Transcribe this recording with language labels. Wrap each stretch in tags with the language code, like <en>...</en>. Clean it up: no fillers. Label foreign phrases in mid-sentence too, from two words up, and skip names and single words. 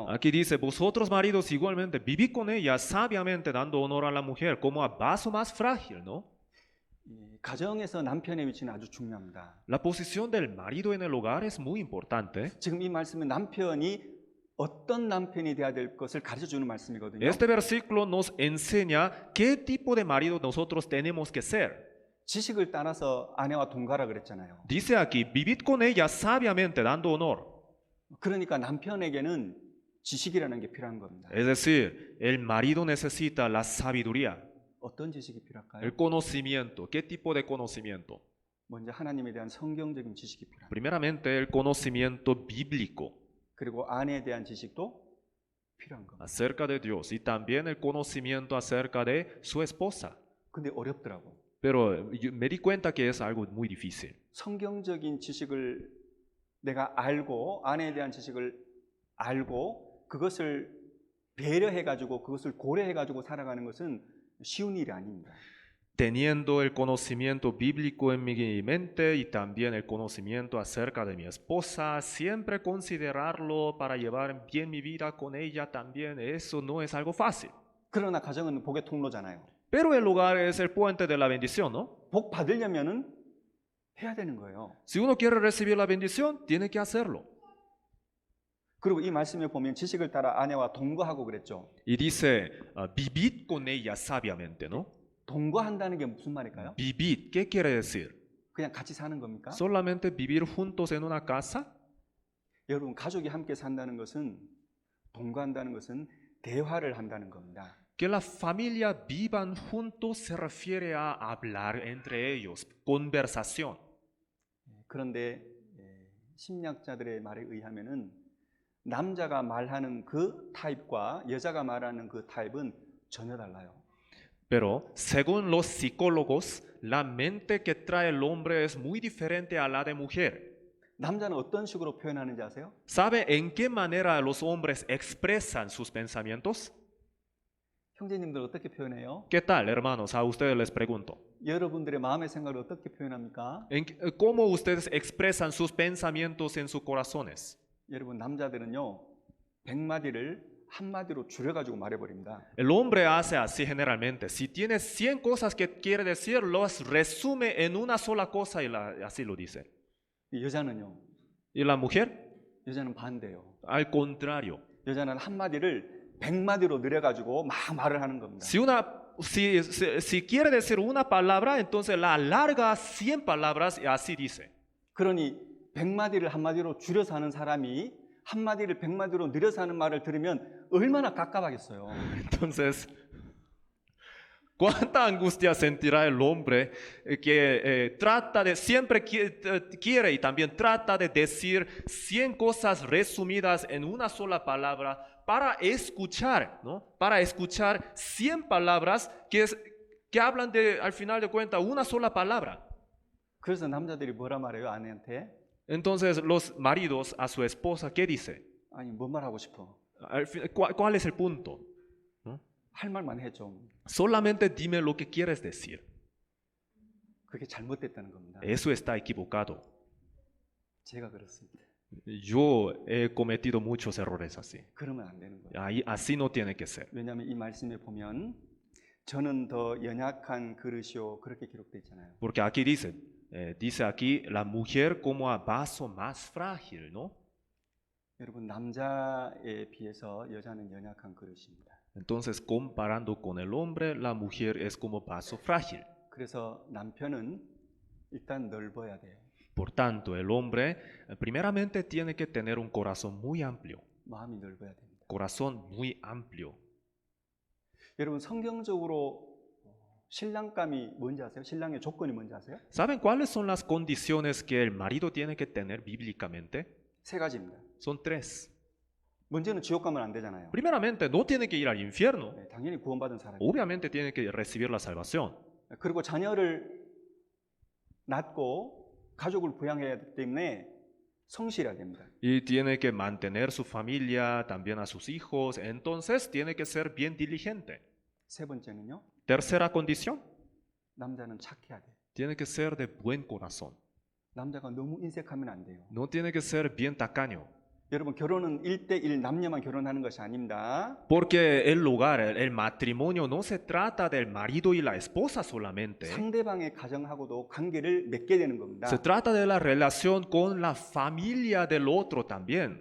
<es>Aquí dice, vosotros maridos igualmente, vivid con ella sabiamente dando honor a la mujer como a vaso más frágil, ¿no?</es> <ko>가정에서 남편의 위치는 아주 중요합니다.</ko> <es>La posición del marido en el hogar es muy importante.</es> <ko>지금 이 말씀은 남편이 어떤 남편이 돼야 될 것을 가르쳐주는 말씀이거든요.</ko> <es>Este versículo nos enseña qué tipo de marido nosotros tenemos que ser.</es> <ko>지식을 따라서 아내와 동거하라 그랬잖아요.</ko> <es>Dice aquí, vivid con ella sabiamente dando honor.</es> <ko>그러니까 남편에게는 지식이라는 게 필요한 겁니다.</ko> <es>Es decir, el marido necesita la sabiduría,</es> <ko>어떤 지식이 필요할까요?</ko> <es>el conocimiento. ¿Qué tipo de conocimiento?</es> <ko>먼저 하나님에 대한 성경적인 지식이 필요합니다.</ko> <es>Primeramente, el conocimiento bíblico</es> <ko>그리고 아내에 대한 지식도 필요한 겁니다.</ko> <es>acerca de Dios y también el conocimiento acerca de su esposa.</es> <ko>근데 어렵더라고.</ko> <es>Pero me di cuenta que es algo muy difícil.</es> <ko>성경적인 지식을 내가 알고 아내에 대한 지식을 알고 그것을 배려해가지고 그것을 고려해가지고 살아가는 것은 쉬운 일이 아닙니다.</ko> <es>Teniendo el conocimiento bíblico en mi mente y también el conocimiento acerca de mi esposa, siempre considerarlo para llevar bien mi vida con ella también, eso no es algo fácil.</es> <ko>그러나 가정은 복의 통로잖아요.</ko> <es>Pero el hogar es el puente de la bendición, ¿no?</es> <ko>복 받으려면은 해야 되는 거예요.</ko> <es>Si uno quiere recibir la bendición, tiene que hacerlo.</es> <ko>그리고 이 말씀에 보면 지식을 따라 아내와 동거하고 그랬죠.</ko> <es>Y dice, vivid con ella sabiamente, ¿no?</es> <ko>동거한다는 게 무슨 말일까요?</ko> <es>Vivid, ¿qué quiere decir?</es> <ko>그냥 같이 사는 겁니까?</ko> <es>¿Solamente vivir juntos en una casa?</es> <ko>여러분 가족이 함께 산다는 것은 동거한다는 것은 대화를 한다는 겁니다.</ko> <es>Que la familia vivan juntos se refiere a hablar entre ellos, conversación.</es> <ko>그런데 심리학자들의 말에 의하면은 남자가 말하는 그 타입과 여자가 말하는 그 타입은 전혀 달라요.</ko> <es>Pero según los psicólogos, la mente que trae el hombre es muy diferente a la de mujer.</es> <ko>남자는 어떤 식으로 표현하는지 아세요?</ko> <es>¿Sabe en qué manera los hombres expresan sus pensamientos?</es> <ko>형제님들 어떻게 표현해요?</ko> <es>¿Qué tal, hermanos? A ustedes les pregunto.</es> <ko>여러분들의 마음의 생각을 어떻게 표현합니까?</ko> <es>¿Cómo ustedes expresan sus pensamientos en sus corazones?</es> <ko>여러분 남자들은요 100마디를 한마디로 줄여가지고 말해버립니다.</ko> <es>El hombre hace así generalmente. Si tiene 100 cosas que quiere decir, las resume en una sola cosa y así lo dice.</es> <ko>여자는요</ko> <es>¿Y la mujer?</es> <ko>여자는 반대예요.</ko> <es>Al contrario.</es> <ko>여자는 한마디를 100마디로 늘려가지고 막 말을 하는 겁니다.</ko> <es>Si quiere decir una palabra, entonces la alarga a 100 palabras y así dice.</es> <ko>그러니 100마디를 한마디로 줄여서 하는 사람이 한마디를 100마디로 늘려서 하는 말을 들으면 얼마나 갑갑하겠어요.</ko> <es>Entonces, ¿cuánta angustia sentirá el hombre que trata de, siempre quiere y también trata de decir 100 cosas resumidas en una sola palabra para escuchar, ¿no? Para escuchar 100 palabras que hablan de, al final de cuentas, una sola palabra.</es> <ko>그래서 남자들이 뭐라 말해요 아내한테?</ko> <es>Entonces, los maridos a su esposa, ¿qué dice?</es> <ko>아니 뭔 말하고 싶어?</ko> <es>¿Cuál es el punto? ¿No?</es> <ko>할 말만 해 좀.</ko> <es>Solamente dime lo que quieres decir.</es> <ko>그게 잘못됐다는 겁니다.</ko> <es>Eso está equivocado.</es> <ko>제가 그렇습니다.</ko> <es>Yo he cometido muchos errores así.</es> <ko>그러면 안 되는 거예요.</ko> <es>Así no tiene que ser.</es> <ko>왜냐하면 이 말씀에 보면 저는 더 연약한 그릇이요 그렇게 기록되어 있잖아요.</ko> <es>Porque aquí dice aquí la mujer como a vaso más frágil, ¿no?</es> <ko>여러분 남자에 비해서 여자는 연약한 그릇입니다.</ko> <es>Entonces, comparando con el hombre, la mujer es como vaso frágil.</es> <ko>그래서 남편은 일단 넓어야 돼요.</ko> <es>Por tanto, el hombre primeramente tiene que tener un corazón muy amplio.</es> <ko>마음이 넓어야 됩니다.</ko> <es>Corazón muy amplio.</es> <ko>여러분 성경적으로 신랑감이 뭔지 아세요? 신랑의 조건이 뭔지 아세요?</ko> <es>¿Saben cuáles son las condiciones que el marido tiene que tener bíblicamente?</es> <ko>세 가지입니다.</ko> <es>Son 3.</es> <ko>먼저는 지옥 가면 안 되잖아요.</ko> <es>Primeramente, no tiene que ir al infierno.</es> <ko>네, 당연히 구원받은 사람이.</ko> <es>Obviamente tiene que recibir la salvación.</es> <ko>그리고 자녀를 낳고 가족을 부양해야 하기 때문에 성실해야 됩니다.</ko> <es>Y tiene que mantener su familia, también a sus hijos. Entonces, tiene que ser bien diligente.</es> <ko>세 번째는요.</ko> <es>Tercera condición,</es> <ko>남자는 착해야 돼요.</ko> <es>tiene que ser de buen corazón.</es> <ko>남자가 너무 인색하면 안 돼요.</ko> <es>No tiene que ser bien tacaño.</es> <ko>여러분 결혼은 1대1 남녀만 결혼하는 것이 아닙니다.</ko> <es>Porque el lugar, el matrimonio no se trata del marido y la esposa solamente.</es> <ko>상대방의 가정하고도 관계를 맺게 되는 겁니다.</ko> <es>Se trata de la relación con la familia del otro también.</es>